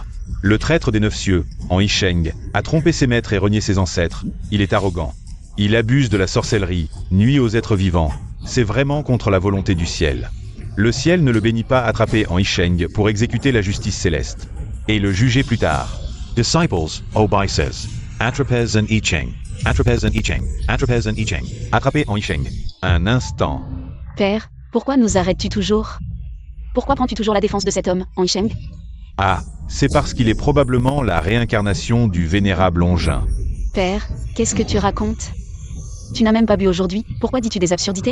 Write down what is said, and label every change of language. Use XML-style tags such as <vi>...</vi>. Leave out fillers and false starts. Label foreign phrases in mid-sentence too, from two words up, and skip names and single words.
<fr>Le traître des 9 cieux, en Isheng, a trompé ses maîtres et renié ses ancêtres. Il est arrogant. Il abuse de la sorcellerie, nuit aux êtres vivants. C'est vraiment contre la volonté du ciel. Le ciel ne le bénit pas attrapé en Isheng pour exécuter la justice céleste et le juger plus tard. Disciples, Obai says, Attrapez en Icheng, Attrapez en Icheng, Attrapez en Icheng, attrapé en Isheng. Un instant. Père, pourquoi nous arrêtes-tu toujours? Pourquoi prends-tu toujours la défense de cet homme, en Isheng? Ah, c'est parce qu'il est probablement la réincarnation du vénérable Ongin. Père, qu'est-ce que tu racontes? Tu n'as même pas bu aujourd'hui, pourquoi dis-tu des absurdités?</fr>